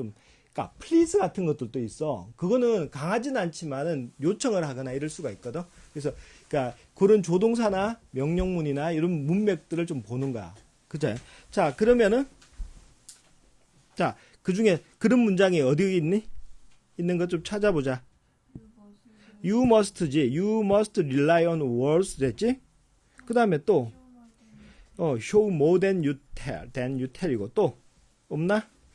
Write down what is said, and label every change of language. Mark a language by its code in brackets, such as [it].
[ko] 좀 그러니까 please 같은 것들도 있어. 그거는 강하지는 않지만은 요청을 하거나 이럴 수가 있거든. 그래서 그러니까 그런 조동사나 명령문이나 이런 문맥들을 좀 보는 거야. 그죠? 자, 그러면은 자, 그중에 그런 문장이 어디 있니? 있는 것 좀 찾아보자. You must지. [en] You must rely on words [ko] 됐지? 그 다음에 또 [en] show more than you tell [ko] 이고 또 없나?